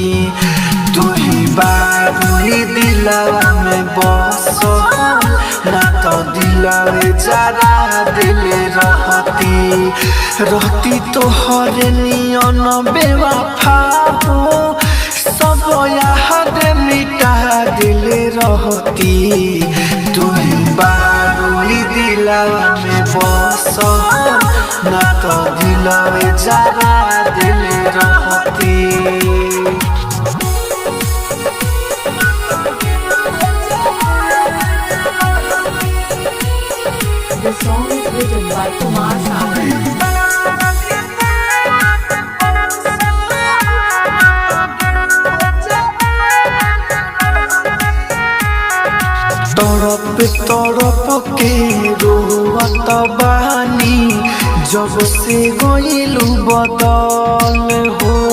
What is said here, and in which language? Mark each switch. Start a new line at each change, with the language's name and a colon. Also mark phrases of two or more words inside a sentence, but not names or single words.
Bhojpuri: तू ही बारूई दिलावा में बसहल ना तो दिलवे जरा दिले रहती तोहर नियन बेवफा हो सब याद मिटा दिले रहती। तू ही बारूई दिलावा में बसहल ना तो दिलवे जरा दिले रहती।
English: This song is written by Kumar Sagar.
Bhojpuri: तड़प के रोवत बानी जब से गइलू बदल हो।